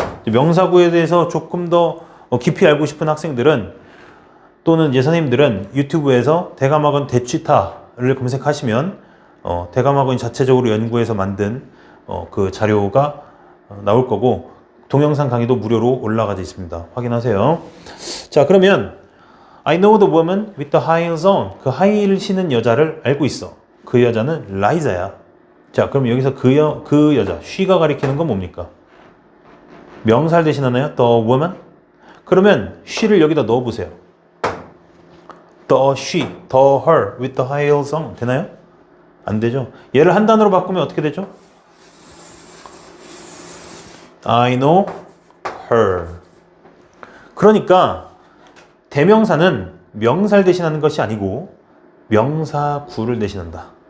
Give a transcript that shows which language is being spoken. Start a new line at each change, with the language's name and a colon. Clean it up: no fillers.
Korean: 명사구에 대해서 조금 더 깊이 알고 싶은 학생들은 또는 선생님들은 유튜브에서 대감학원 대취타를 검색하시면 대감학원이 자체적으로 연구해서 만든 그 자료가 나올 거고 동영상 강의도 무료로 올라가 있습니다. 확인하세요.
English: 자, 그러면 I know the woman with the high heels on.
Korean: 그 하이힐 신은 여자를 알고 있어. 그 여자는 라이자야. 자, 그럼 여기서 그 여자, she가 가리키는 건 뭡니까? 명사를 대신하나요?
English: The woman?
Korean: 그러면 she를 여기다 넣어보세요.
English: The she, the her with the high heels on.
Korean: 되나요? 안 되죠. 얘를 한 단어로 바꾸면 어떻게 되죠?
English: I know her.
Korean: 그러니까 대명사는 명사를 대신하는 것이 아니고 명사구를 대신한다.